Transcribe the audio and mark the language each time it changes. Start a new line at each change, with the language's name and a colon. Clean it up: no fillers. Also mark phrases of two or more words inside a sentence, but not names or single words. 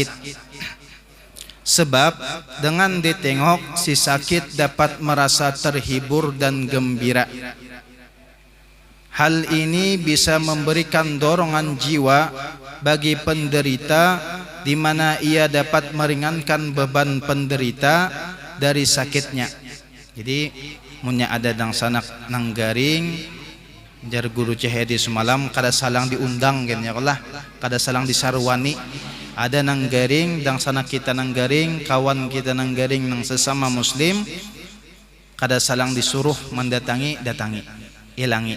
Indonesian: Sebab dengan ditengok si sakit dapat merasa terhibur dan gembira. Hal ini bisa memberikan dorongan jiwa bagi penderita, di mana ia dapat meringankan beban penderita dari sakitnya.
Banjar: Jadi munya ada dang sanak nang garing, jar guru cehedi semalam kada salang diundang gen ya Allah, kada salang disarwani. Ada nang garing, dang sanak kita nang garing, kawan kita nang garing nang sesama muslim, kada salang disuruh mendatangi, datangi, ilangi.